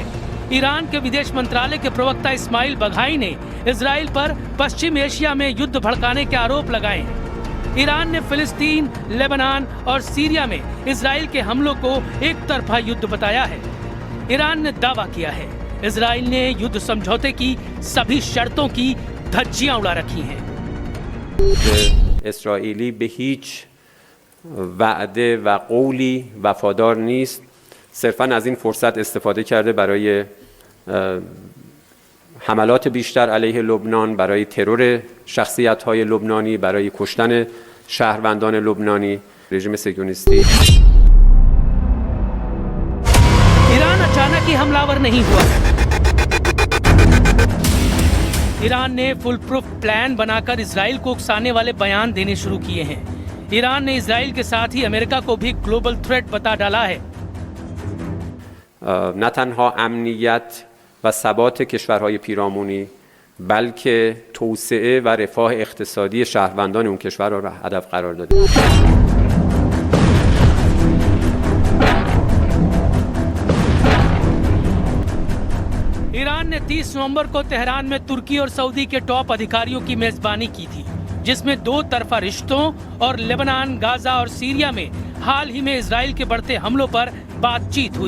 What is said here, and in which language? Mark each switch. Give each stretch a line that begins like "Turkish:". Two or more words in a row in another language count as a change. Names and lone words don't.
Hindi: ईरान के विदेश मंत्रालय के प्रवक्ता इस्माइल बघाई ने इजराइल पर पश्चिम एशिया में युद्ध भड़काने के आरोप लगाए हैं। ईरान ने फिलिस्तीन, लेबनान और सीरिया में इजराइल के हमलों को एक तरफा युद्ध बताया है। ईरान ने दावा किया है इजराइल ने युद्ध समझौते की सभी शर्तों की धज्जियां उड़ा रखी हैं।
Persian: اسرائیلی به هیچ وعده و قولی وفادار نیست. صرفاً از این فرصت استفاده کرده برای حملات بیشتر علیه لبنان، برای ترور شخصیت‌های لبنانی، برای کشتن شهروندان لبنانی. رژیم صهیونیستی
Hindi: ईरान अचानक ही हमलावर नहीं हुआ। ईरान ने
English: full proof plan
Hindi: बनाकर इजराइल को उकसाने वाले बयान देने शुरू किए हैं। ईरान ने इजराइल के साथ ही अमेरिका को भी
English: global threat
Hindi: बता डाला है।
Persian: نه تنها امنیت و ثبات کشورهای پیرامونی بلکه توسعه و رفاه اقتصادی شهروندان اون کشور را هدف قرار داده.
Hindi: ईरान ने 30 नवंबर को तेहरान में तुर्की और सऊदी के टॉप अधिकारियों की मेजबानी की थी, जिसमें 2 तरफा रिश्तों और लेबनान, गाजा और सीरिया में हाल ही में इजराइल के बढ़ते हमलों पर बातचीत हुई।